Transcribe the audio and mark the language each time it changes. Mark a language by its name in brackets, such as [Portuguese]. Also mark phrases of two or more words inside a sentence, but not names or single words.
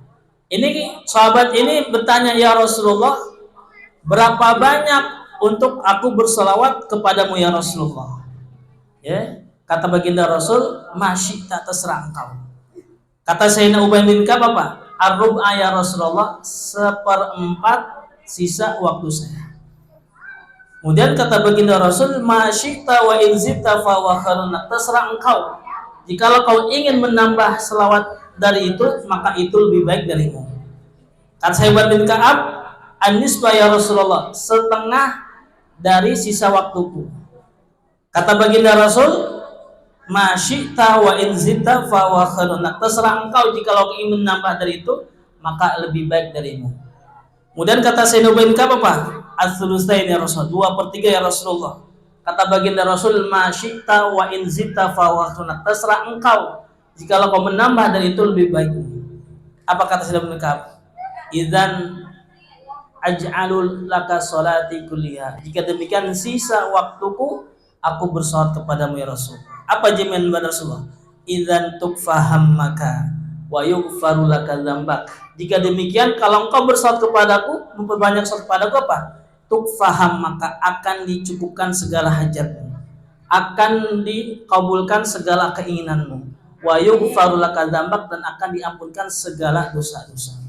[Indonesian] Ini sahabat ini bertanya, [Arabic] يا رسول الله, [Indonesian] berapa banyak untuk aku berselawat kepadamu [Arabic] يا رسول الله? [Indonesian] Ya, kata baginda Rasul, masyita, terserah engkau. Kata Sayyidina Ubay bin Ka'ab apa? [Arabic] الربع يا رسول الله, [Indonesian] 1/4 sisa waktu saya. Kemudian kata baginda Rasul, [Arabic] ما شئت وإن زدت فهو خيرنا, [Indonesian] terserah engkau. jikalau kau ingin menambah selawat dari itu, maka itu lebih baik darimu. Kata Sayyid bin Ka'ab, [Arabic] النسبة يا رسول الله, [Indonesian] setengah dari sisa waktuku. Kata baginda Rasul, [Arabic] ما شئت وإن زدت فهو خير لك. [Indonesian] Terserah engkau jikalau ingin menambah dari itu, maka lebih baik darimu. Kemudian kata Sayyid bin Ka'ab apa? [Arabic] الثلثين يا رسول, [Indonesian] 2/3 [Arabic] يا رسول الله. [Indonesian] Kata baginda Rasul, [Arabic] ما شئت وإن زدت فهو خير لك. [Indonesian] Terserah engkau jikalau kau menambah dari itu lebih baik. Apa kata Sayyid bin Ka'ab? [Arabic] إذن أجعل لك صلاتي كلها. [Indonesian] Jika demikian sisa waktuku aku bersolat kepadamu [Arabic] يا رسول. [Indonesian] Apa jaminan pada Rasulullah? [Arabic] إذن تكفى همك ويغفر لك ذنبك. [Indonesian] Jika demikian kalau engkau bersolat kepadaku, memperbanyak solat kepadaku apa? Tukfahammaka, akan dicukupkan segala hajatmu, akan dikabulkan segala keinginanmu. [Arabic] ويغفر لك ذنبك, [Indonesian] dan akan diampunkan segala dosa-dosa.